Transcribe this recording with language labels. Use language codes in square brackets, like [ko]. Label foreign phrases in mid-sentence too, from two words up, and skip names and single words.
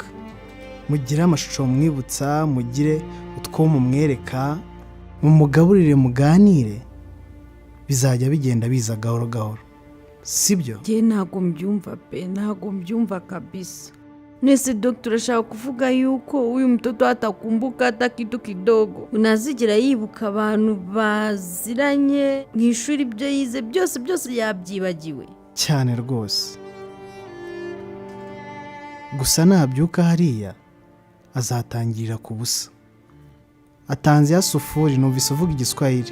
[rw] Mugire amashusho mwibutsa, mugire utwo mumwereka, mumugaburire muganire, bizajya bigenda biza gahoro gahoro. Sibyo? Je ntago mbyumva pe, ntago mbyumva kabisa. Nese doctor ashaka kuvuga yuko uyu [sw] mtoto atakumbuka hata kitu kidogo. [rw] Unazigira yibuka abantu baziranye mwishuri ibyo yize byose yabyibagiwe. Cyane rwose. Gusa nabyuka hariya azatangirira ku busa. Atanze ya sufuri numvise uvuga igiswahili.